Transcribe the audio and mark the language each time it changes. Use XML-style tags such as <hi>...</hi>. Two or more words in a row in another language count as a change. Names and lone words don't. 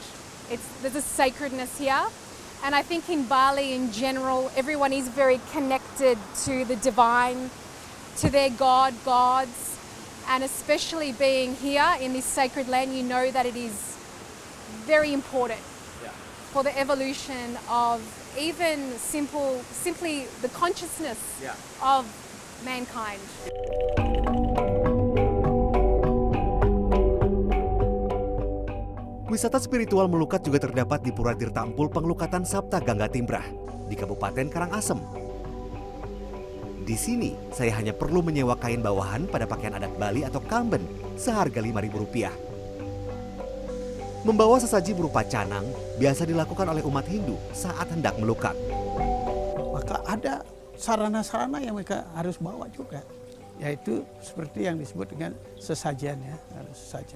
<en>There's a sacredness here. And I think in Bali in general, everyone is very connected to the divine, to their gods. And especially being here in this sacred land, you know that it is very important for the evolution of even simply the consciousness of mankind.</en> <id>Wisata spiritual melukat juga terdapat di Pura Tirta Empul Pengelukatan Sapta Gangga Timbrah di Kabupaten Karangasem. Di sini, saya hanya perlu menyewa kain bawahan pada pakaian adat Bali atau kamben seharga Rp5.000. Membawa sesaji berupa canang biasa dilakukan oleh umat Hindu saat hendak melukat. Maka ada sarana-sarana yang mereka harus bawa juga, yaitu seperti yang disebut dengan sesajen ya, sesajen.</id>